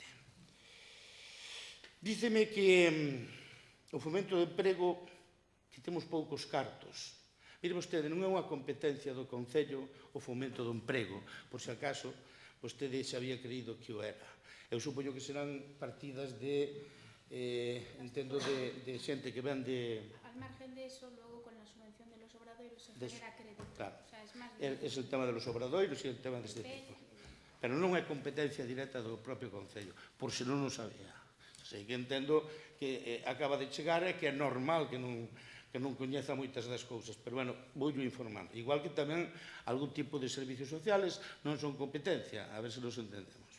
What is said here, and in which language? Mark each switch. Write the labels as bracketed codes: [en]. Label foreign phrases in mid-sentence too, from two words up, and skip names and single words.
[gl] Díceme que o fomento do emprego, que temos poucos cartos. Mire vostede, non é unha competencia do Concello o fomento do emprego, por se acaso vostede xa había creído que o era. Eu supoño que serán partidas de, entendo, de xente que ven de... [es] Al margen de eso, luego con la subvención de los obradoiros se genera crédito. Claro, O sea, es más es el tema de los obradoiros e el tema [gl] deste tipo. Pero non é competencia directa do propio Concello, por se non o sabía. Sei que entendo que acaba de chegar e que é normal que non coñeza moitas das cousas, pero, bueno, vou informando. Igual que tamén algún tipo de [es] servicios sociales [gl] non son competencia, a ver se nos entendemos.